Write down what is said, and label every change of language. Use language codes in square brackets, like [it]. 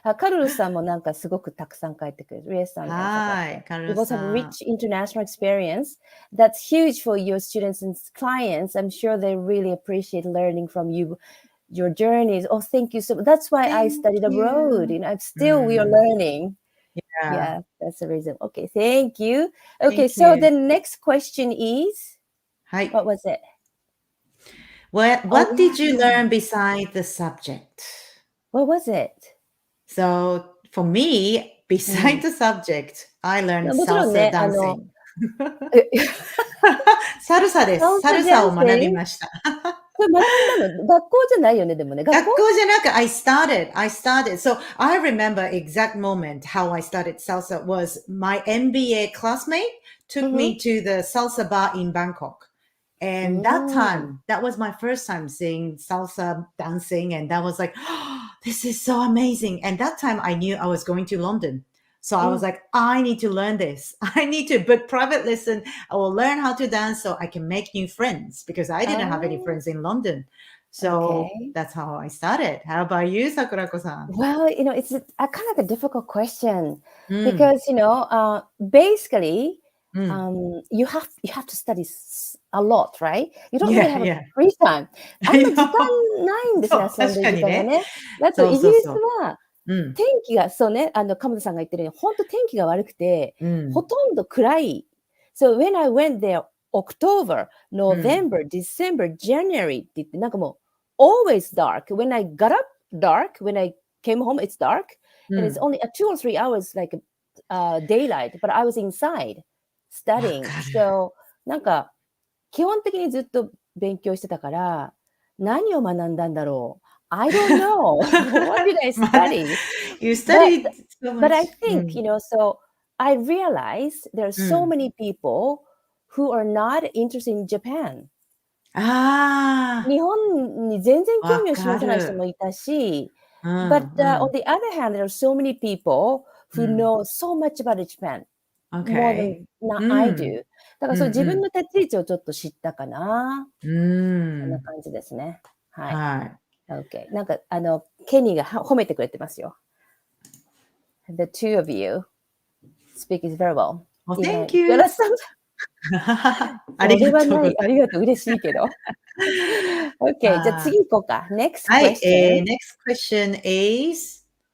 [ja] カルロスさんもなんかすごくたくさん書いてくれる。リエさんも。はい、カル [en] You [ja] ロ [en] both [ja] スさ [en] have [ja] ん。 [en] rich international experience. That's huge for your students and clients. I'm sure they really appreciate learning from you, your journeys. Oh, thank you so much. That's why I studied abroad. You know, we are learning. Yeah, that's the reason. Okay, thank you. Okay, so the next question is, what was it? What did you learn beside the subject? What was it? So for me, beside the subject, I learned salsa dancing. [ja] サルサです。サルサを学びました。これ学んだの学校じゃないよね、でもね。学校じゃなく、 [en] I started. So I remember exact moment how I started salsa was my MBA classmate took me to the salsa bar in Bangkok. And that time, that was my first time seeing salsa dancing. And that was like, oh, this is so amazing. And that time I knew I was going to London. So I was like, I need to learn this. I need to book private lesson. I will learn how to dance so I can make new friends because I didn't have any friends in London. So that's how I started. How about you, Sakurako-san? Well, it's a kind of a difficult question because, basically, you have to study a lot, right? You don't really have a free time. [ja] あんま時間ないんですね、遊んでる時間がね。だとイギリスは天気が、そうね、鎌田さんが言ってるように、本当天気が悪くて、ほとんど暗い。 [en] So when I went there, October, November, December, January [ja] って言って、なんかもう [en] always dark. When I got up, dark. When I came home, it's dark. And it's only 2 or 3 hours like daylight. But I was inside.studying. [ja] So, なんか、基本的にずっと勉強してたから、何を学んだんだろう [en] I don't know. What did I study? You studied so much. But I think, so I realized there are so many people who are not interested in Japan. [ja] 日本に全然興味を示さない人もいたし、 [en] But on the other hand, there are so many people who know so much about Japan.More than I do. [ja] だからそう自分の立ち位置をちょっと知ったかな。こんな感じですね。はい。 [en] Okay. [ja] なんかケニーが褒めてくれてますよ。 [en] The two of you speak is very well. Well, thank you. [ja] ありがとう。ありがとう。嬉しいけど。 [en] Okay. [ja] じゃあ次行こうか。 [en] Next question. [ja] はい。 [en] Next question is